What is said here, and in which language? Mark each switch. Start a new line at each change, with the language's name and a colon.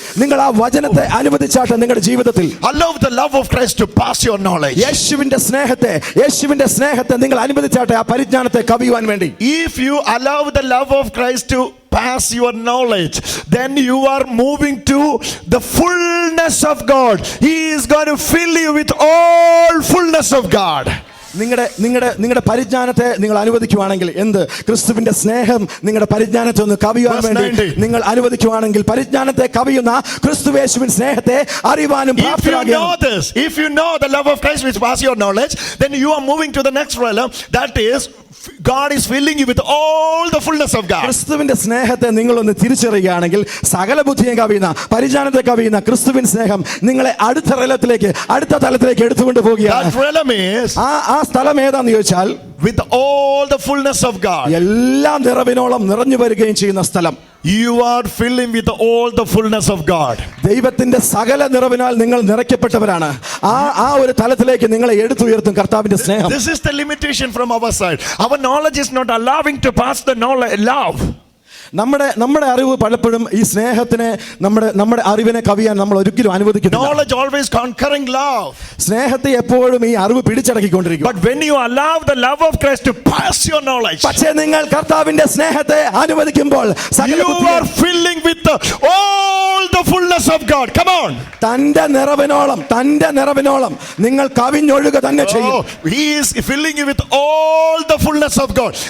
Malayalam: നിങ്ങൾ ആ വചനത്തെ അനുവദിച്ചാട്ടെ നിങ്ങളുടെ ജീവിതത്തിൽ.
English: Allow the love of Christ to pass your knowledge.
Malayalam: യേശുവിന്റെ സ്നേഹത്തെ നിങ്ങൾ അനുവദിച്ചാട്ടെ ആ പരിജ്ഞാനത്തെ കവിയുവാൻ വേണ്ടി.
English: If you allow the love of Christ to pass your knowledge, then you are moving to the fullness of God. He is going to fill you with all fullness of God.
Malayalam: നിങ്ങളുടെ പരിജ്ഞാനത്തെ നിങ്ങൾ അനുവദിക്കുവാണെങ്കിൽ, എന്ത് ക്രിസ്തുവിന്റെ സ്നേഹം നിങ്ങളുടെ പരിജ്ഞാനത്തെ ഒന്ന് കവിയുവാൻ വേണ്ടി നിങ്ങൾ അനുവദിക്കുവാണെങ്കിൽ, പരിജ്ഞാനത്തെ കവിയുന്ന ക്രിസ്തുവേശുവിൻ സ്നേഹത്തെ അറിവാനും
English: if you know the love of Christ which passes your knowledge, then you are moving to the next realm, that is God is filling you with all the fullness of God.
Malayalam: ക്രിസ്തുവിന്റെ സ്നേഹത്തെ നിങ്ങളൊന്ന് തിരിച്ചറിയുകയാണെങ്കിൽ, സകല ബുദ്ധിയെ കവിയുന്ന, പരിജ്ഞാനത്തെ കവിയുന്ന ക്രിസ്തുവിൻ സ്നേഹം നിങ്ങളെ അടുത്ത തലത്തിലേക്ക് എടുത്തുകൊണ്ട് പോകുകയാണ്.
English: That realm is
Malayalam: ആ സ്ഥലം ഏതാന്ന് ചോദിച്ചാൽ
English: with all the fullness of God.
Malayalam: എല്ലാ നിറവിനോളം നിറഞ്ഞു വരികയും ചെയ്യുന്ന സ്ഥലം.
English: You are filling with all the fullness of God.
Malayalam: ദൈവത്തിന്റെ സകല നിറവിനാൽ നിങ്ങൾ നിറയ്ക്കപ്പെട്ടവരാണ്. ആ ഒരു തലത്തിലേക്ക് നിങ്ങളെ എടുത്തുയർത്തും കർത്താവിന്റെ സ്നേഹം.
English: This is the limitation from our side. Our knowledge is not allowing to pass the love.
Malayalam: നമ്മുടെ അറിവ് പലപ്പോഴും ഈ സ്നേഹത്തിനെ നമ്മുടെ അറിവിനെ കവിയാൻ നമ്മൾ ഒരിക്കലും അനുവദിക്കുന്നില്ല.
English: Knowledge always conquering love.
Malayalam: സ്നേഹത്തെ എപ്പോഴും ഈ അറിവ് പിടിച്ചടക്കിക്കൊണ്ടിരിക്കും.
English: But when you allow the love of Christ to pass your knowledge,
Malayalam: പക്ഷേ നിങ്ങൾ കർത്താവിന്റെ സ്നേഹത്തെ അനുവദിക്കുമ്പോൾ
English: you are filling with all the fullness of God. Come on.
Malayalam: തന്റെ നിറവിനോളം നിങ്ങൾ കവിഞ്ഞൊഴുക തന്നെ ചെയ്യും.
English: He is filling you with all the fullness of God.